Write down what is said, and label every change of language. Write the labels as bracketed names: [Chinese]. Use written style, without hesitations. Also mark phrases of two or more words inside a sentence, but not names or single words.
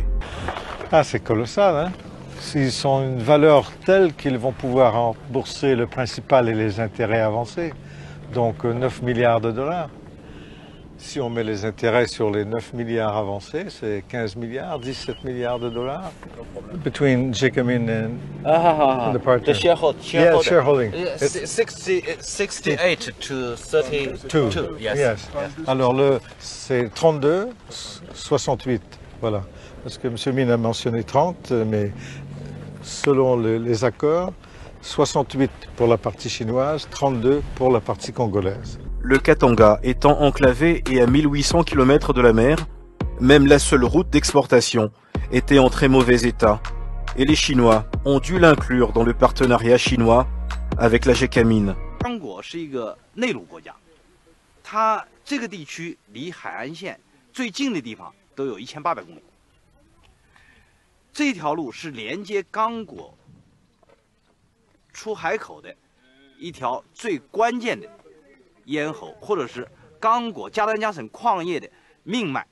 [French] Ah, c'est colossal, hein? S'ils ont une valeur telle qu'ils vont pouvoir rembourser le principal et les intérêts avancés, donc 9 milliards de dollars. Si on met les intérêts sur les 9 milliards avancés, c'est 15 milliards, 17 milliards de dollars. [English] Between GECAMIN and the partner. The shareholding. Yeah, shareholding. 68 to 32. Yes. [French] Alors c'est 32, 68, voilà. Parce que M. Mine a mentionné 30, mais selon les accords, 68 pour la partie chinoise, 32 pour la partie congolaise. Le Katanga étant enclavé et à 1800 km de la mer, même la seule route d'exportation était en très mauvais état, et les Chinois ont dû l'inclure dans le partenariat chinois avec la GECAMIN. [Chinese] 刚果是一个内陆国家，它这个地区离海岸线最近的地方都有1800公里。这条路是连接刚果出海口的一条最关键的咽喉，或者是刚果加丹加省矿业的命脉。